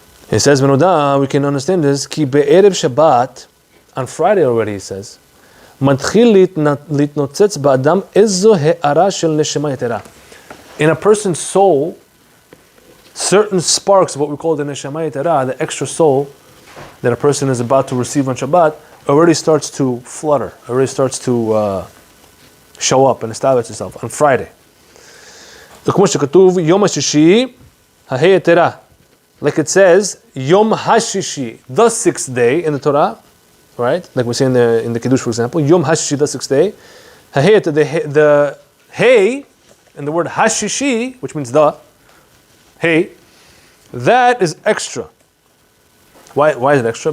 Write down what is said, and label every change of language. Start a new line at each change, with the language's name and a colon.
English: It says, we can understand this. Ki be'erev Shabbat, on Friday already, he says,
Hebrew: מתחיל להתנוצץ באדם איזו הערה של נשמה יתרה.
English: In a person's soul, certain sparks of what we call the neshama yetera, the extra soul that a person is about to receive on Shabbat, already starts to flutter, already starts to show up and establish itself on Friday.
Hebrew: כמו שכתוב, יום השישי, ההא יתרה.
English: Like it says, Yom HaShishi, the sixth day in the Torah, right? Like we say in the Kiddush, for example, Yom HaShishi, the sixth day. The Hey, and the word Hashishi, which means the Hey, that is extra. Why is it extra?